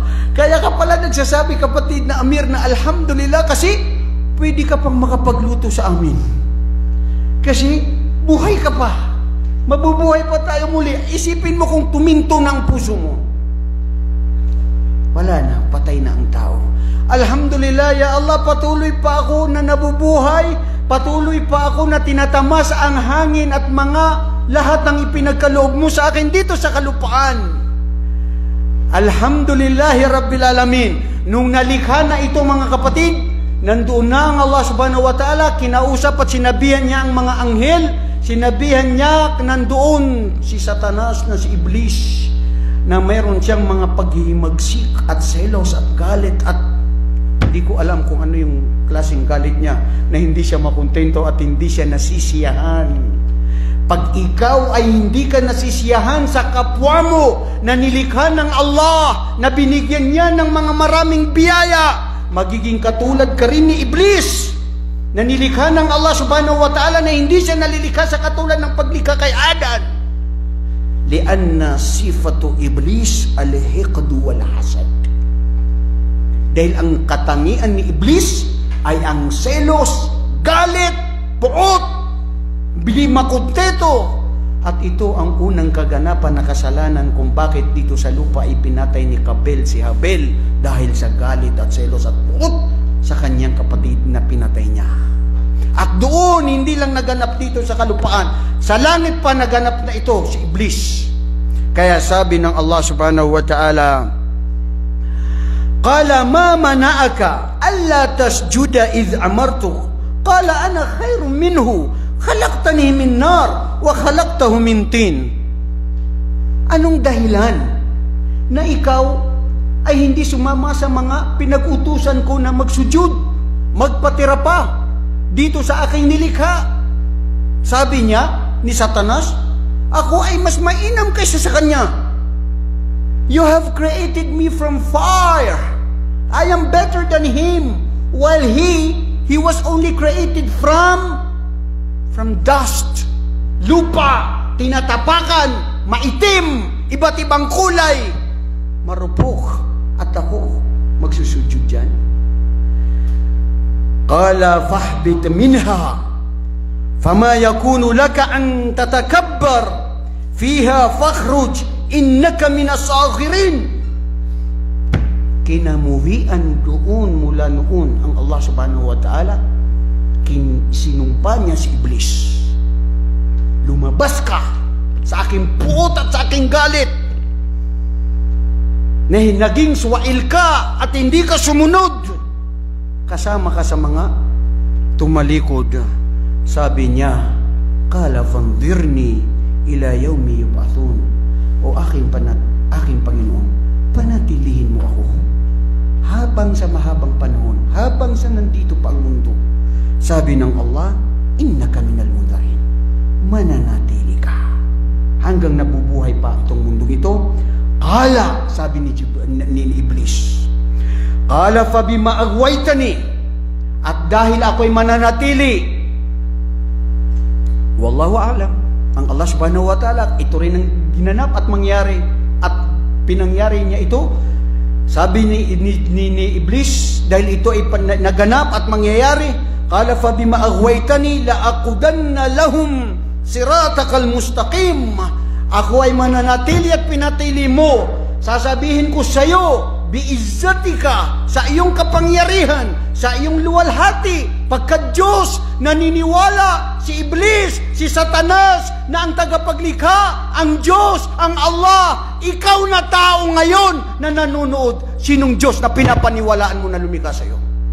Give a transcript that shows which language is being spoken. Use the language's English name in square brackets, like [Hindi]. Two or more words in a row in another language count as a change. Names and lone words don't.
[Filipino] Kaya ka pala nagsasabi, kapatid na Amir, na Alhamdulillah, kasi pwede ka pang makapagluto sa amin. Kasi buhay ka pa. Mabubuhay pa tayo muli. Isipin mo kung tuminto na ang puso mo. Wala na, patay na ang tao. [Arabic] الحمد لله، يا الله, [Filipino] patuloy pa ako na nabubuhay, patuloy pa ako na tinatamas ang hangin at mga lahat ng ipinagkaloob mo sa akin dito sa kalupaan. [Arabic] الحمد لله رب العالمين. [Filipino] Nung nalikha na ito, mga kapatid, nandoon na ang Allah [Arabic] سبحانه وتعالى, [Filipino] kinausap at sinabihan niya ang mga anghel, sinabihan niya nandoon si Satanas na si Iblis, na mayroon siyang mga paghihimagsik at selos at galit at hindi ko alam kung ano yung klaseng galit niya na hindi siya makontento at hindi siya nasisiyahan. Pag ikaw ay hindi ka nasisiyahan sa kapwa mo na nilikha ng Allah, na binigyan niya ng mga maraming biyaya, magiging katulad ka rin ni Iblis na nilikha ng Allah [Arabic] سبحانه وتعالى [Filipino] na hindi siya nalilikha sa katulad ng paglikha kay Adan. [Arabic] لأن صفة إبليس الحقد والحسد. [Filipino] Dahil ang katangian ni Iblis ay ang selos, galit, puot, bili makunteto. At ito ang unang kaganapan na kasalanan kung bakit dito sa lupa ipinatay ni Kabil si Habil dahil sa galit at selos at puot sa kanyang kapatid na pinatay niya. At doon, hindi lang naganap dito sa kalupaan, sa langit pa naganap na ito si Iblis. Kaya sabi ng Allah [Arabic] سبحانه وتعالى، قال ما منعك ألا تسجد إذ أمرتك. قال أنا خير منه، خلقتني من نار وخلقته من طين. [Filipino] Anong dahilan na ikaw ay hindi sumama sa mga pinag-utusan ko na magsujud, magpatira pa dito sa aking nilikha? Sabi niya ni Satanas, ako ay mas mainam kaysa sa kanya. [English] You have created me from fire. I am better than him. While he was only created from dust, [Filipino] lupa, tinatapakan, maitim, iba't ibang kulay, marupok, at ako magsusujud dyan. [Arabic] قال فاهبط منها فما يكون لك أن تتكبر فيها فاخرج إنك من الساخرين. [Filipino] Kinamuhian doon mula noon ang Allah [Arabic] سبحانه وتعالى, [Filipino] sinumpa niya si Iblis, lumabas ka sa aking puot at sa aking galit, na naging suwail ka at hindi ka sumunod, kasama ka sa mga tumalikod. Sabi niya, [Arabic] قال فأنظرني إلى يوم يبعثون. [Filipino] O aking Panginoon, panatilihin mo ako habang sa mahabang panahon, habang sa nandito pa ang mundo. Sabi ng Allah, [Arabic] إنك من المنظرين, [Filipino] mananatili ka hanggang nabubuhay pa itong mundo ito. [Arabic] قال, [Filipino] sabi ni Iblis, [Arabic] قال فبما أغويتني, [Filipino] at dahil ako'y mananatili, [Arabic] والله أعلم, ang Allah سبحانه وتعالى, [Filipino] ito rin ang ginanap at mangyari, at pinangyari niya ito Sabi ni Iblis, dahil ito ay naganap at mangyayari, [Arabic] قال فبما أغويتني لأقعدن لهم صراطك المستقيم. [Filipino] Ako ay mananatili at pinatili mo. Sasabihin ko sa iyo, biizzatika, sa iyong kapangyarihan, sa iyong luwalhati, pagka Diyos, naniniwala si Iblis, si Satanas, na ang tagapaglikha, ang Diyos, ang Allah, ikaw na tao ngayon na nanonood, sinong Diyos na pinapaniwalaan mo na lumikha sa iyo?